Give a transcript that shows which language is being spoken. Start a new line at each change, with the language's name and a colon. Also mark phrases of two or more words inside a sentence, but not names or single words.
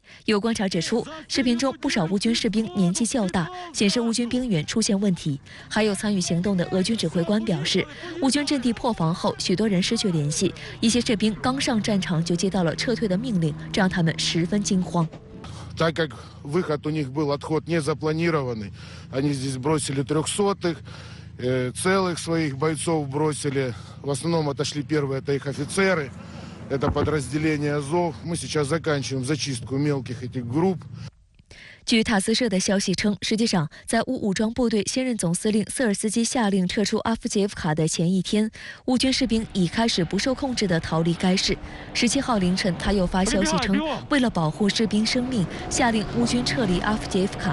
Chinese: 有观察指出，视频中不少乌军士兵年纪较大，显示乌军兵员出现问题。还有参与行动的俄军指挥官表示，乌军阵地破防后，许多人失去联系，一些士兵刚上战场就接到了撤退的命令，这让他们十分惊慌。
Russian: Так как выход у них был отход не запланированный, они здесь бросили 300-х, целых своих бойцов бросили. В основном отошли первые, это их офицеры, это подразделение Азов. Мы сейчас заканчиваем зачистку мелких этих групп.
Chinese: 据塔斯社的消息称，实际上在乌武装部队现任总司令瑟尔斯基下令撤出阿夫杰耶夫卡的前一天，乌军士兵已开始不受控制地逃离该市。17号凌晨，他又发消息称，为了保护士兵生命，下令乌军撤离阿夫杰耶夫卡。